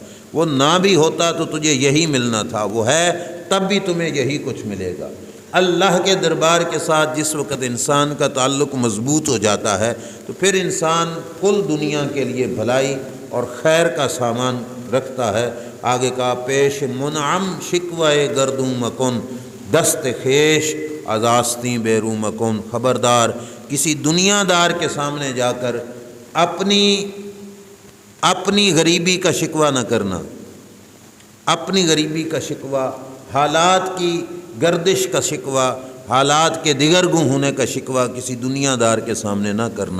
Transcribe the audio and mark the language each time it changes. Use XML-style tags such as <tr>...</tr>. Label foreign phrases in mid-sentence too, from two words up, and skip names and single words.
<ur>وہ نہ بھی ہوتا تو تجھے یہی ملنا تھا، وہ ہے تب بھی تمہیں یہی کچھ ملے گا۔ اللہ کے دربار کے ساتھ جس وقت انسان کا تعلق مضبوط ہو جاتا ہے تو پھر انسان کل دنیا کے لیے بھلائی اور خیر کا سامان رکھتا ہے۔</ur> <fa>آگے کا پیش منعم شکوہ گردوں مکن، دست خیش ازاستی بیرو مکن،</fa> <ur>خبردار کسی دنیا دار کے سامنے جا کر اپنی غریبی کا شکوہ نہ کرنا، اپنی غریبی کا شکوہ، حالات کی گردش کا شکوہ، حالات کے دیگرگوں ہونے کا شکوہ کسی دنیا دار کے سامنے نہ کرنا۔</ur>